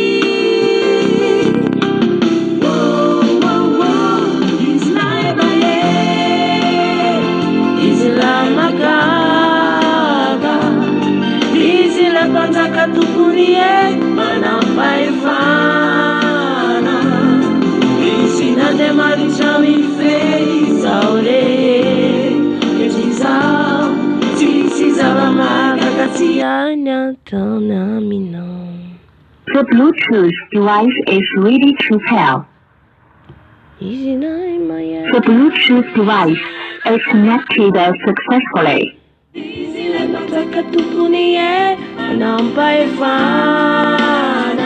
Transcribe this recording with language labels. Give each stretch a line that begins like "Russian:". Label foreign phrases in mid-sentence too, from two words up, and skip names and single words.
Malagasy: Izy ilay mahery, izy ilay magaga, izy ilay mpanjaka tompony manampahefana. Izy n'Andriamanitra mifehy izao rehetra izao, tsisy zava-mahagaga tsy hainy ataony aminao.
English: The Bluetooth device is ready to pair.
Malagasy: Izy ilay mahery,
English: The Bluetooth device is connected successfully.
Malagasy: izy ilay mpanjaka tompony manampahefana.